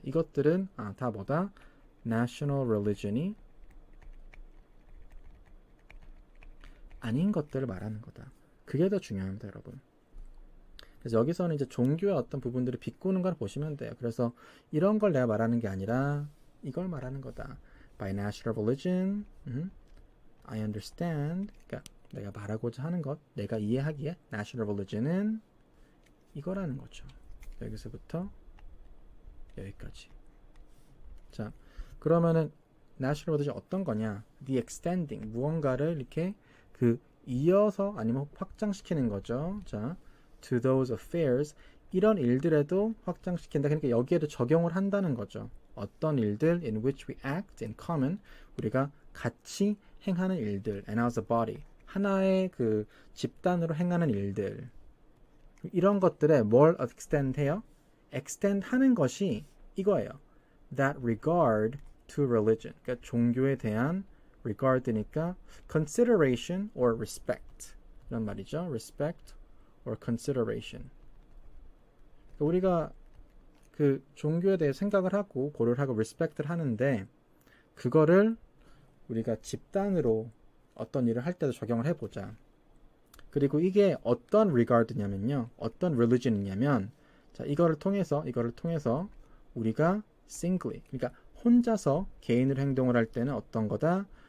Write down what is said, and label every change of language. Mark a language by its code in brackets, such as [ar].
[ko] 이것들은 다 뭐다? national religion이 아닌 것들을 말하는 거다. 그게 더 중요합니다, 여러분. 그래서 여기서는 이제 종교의 어떤 부분들을 비꼬는 걸 보시면 돼요. 그래서 이런 걸 내가 말하는 게 아니라 이걸 말하는 거다. [en] By national religion, I understand. [ko] 그러니까 내가 말하고자 하는 것, 내가 이해하기에 national religion은 이거라는 거죠. 여기서부터 여기까지. 자, 그러면은 national religion 어떤 거냐? [en] The extending, [ko] 무언가를 이렇게 그 이어서 아니면 확장시키는 거죠. 자, [en] to those affairs, [ko] 이런 일들에도 확장시킨다. 그러니까 여기에도 적용을 한다는 거죠. 어떤 일들 [en] in which we act in common, [ko] 우리가 같이 행하는 일들, [en] and as a body, [ko] 하나의 그 집단으로 행하는 일들, 이런 것들에 뭘 extend 해요? extend 하는 것이 이거예요. [en] That regard to religion, [ko] 그러니까 종교에 대한 regard니까 [en] consideration or respect [ko] 이런 말이죠. [en] respect or consideration. [ko] 그러니까 우리가 그 종교에 대해 생각을 하고 고려를 하고 respect를 하는데 그거를 우리가 집단으로 어떤 일을 할 때도 적용을 해보자. 그리고 이게 어떤 regard냐면요, 어떤 religion이냐면, 자 이거를 통해서 우리가 singly, 그러니까 혼자서 개인으로 행동을 할 때는 어떤 거다?